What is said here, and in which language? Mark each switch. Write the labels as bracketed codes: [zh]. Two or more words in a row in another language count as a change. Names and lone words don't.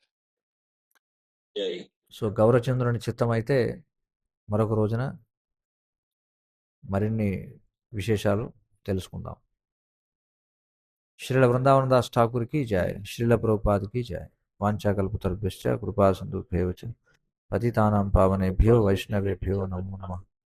[te] సో గౌరచంద్రుని చిత్తమైతే మరొక రోజున మరిన్ని విశేషాలు తెలుసుకుందాం. శ్రీల బృందావనదాస్ ఠాకూర్ [hi] की जय. [te] శ్రీల ప్రభుపాద్ [hi] की जय. [sa] వాంఛాకల్పతరుభ్యశ్చ కృపా సింధుభ్యేవ చ పతితానాం పావనేభ్యో వైష్ణవేభ్యో నమో నమః.